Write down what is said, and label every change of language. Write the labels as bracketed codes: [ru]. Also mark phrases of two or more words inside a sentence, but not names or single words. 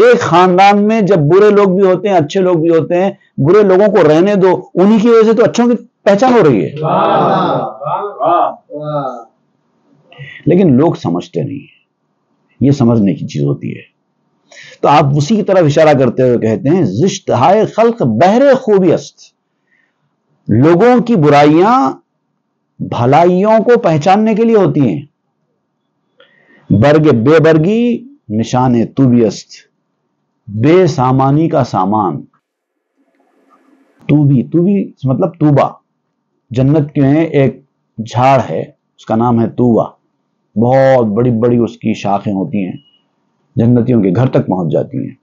[ur] ایک خاندان میں جب برے لوگ بھی ہوتے ہیں اچھے لوگ بھی ہوتے ہیں، برے لوگوں کو رہنے دو، انہی کی وجہ سے تو اچھوں کی پہچان ہو رہی ہے. لیکن لوگ سمجھتے نہیں ہیں، یہ سمجھنے کی چیز ہوتی ہے. تو آپ اسی کی طرف اشارہ کرتے ہوئے کہتے ہیں [fa] زشت ہائے خلق بہر خوبی است. [ur] لوگوں کی برائیاں بھلائیوں کو پہچاننے کے لیے ہوتی ہیں. [fa] برگ بے برگی نشان طوبی است. [ur] بے سامانی کا سامان. طوبی، طوبی مطلب طوبہ. جنت میں ایک جھاڑ ہے اس کا نام ہے طوبہ. بہت بڑی بڑی اس کی شاخیں ہوتی ہیں، جنتیوں کے گھر تک پہنچ جاتی ہیں.